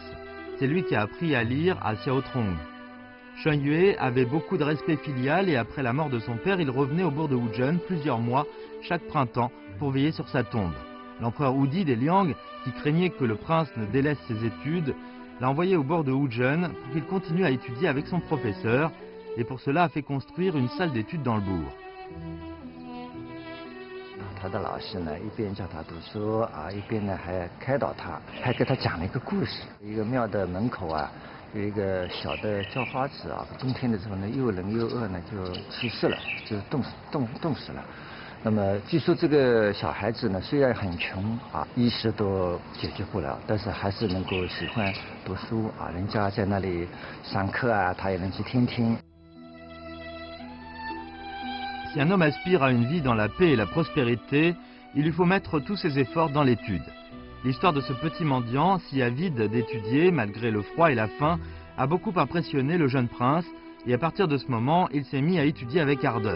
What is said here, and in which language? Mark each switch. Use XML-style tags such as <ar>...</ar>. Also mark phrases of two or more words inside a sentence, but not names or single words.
<fr>C'est lui qui a appris à lire à Xiao Trong. Shen Yue avait beaucoup de respect filial et après la mort de son père, il revenait au bourg de Wuzhen plusieurs mois, chaque printemps, pour veiller sur sa tombe. L'empereur Wudi des Liang, qui craignait que le prince ne délaisse ses études, l'a envoyé au bord de Wuzhen pour qu'il continue à étudier avec son professeur, et pour cela a fait construire une salle d'études dans le bourg.</fr> <zh>他的老师呢，一边叫他读书啊，一边呢还开导他，还给他讲了一个故事。一个庙的门口啊，有一个小的叫花子啊，冬天的时候呢，又冷又饿呢，就去世了，就冻死了。那么据说这个小孩子呢，虽然很穷啊，衣食都解决不了，但是还是能够喜欢读书啊。人家在那里上课啊，他也能去听听。</zh> <fr>Si un homme aspire à une vie dans la paix et la prospérité, il lui faut mettre tous ses efforts dans l'étude. L'histoire de ce petit mendiant, si avide d'étudier malgré le froid et la faim, a beaucoup impressionné le jeune prince et à partir de ce moment, il s'est mis à étudier avec ardeur.</fr>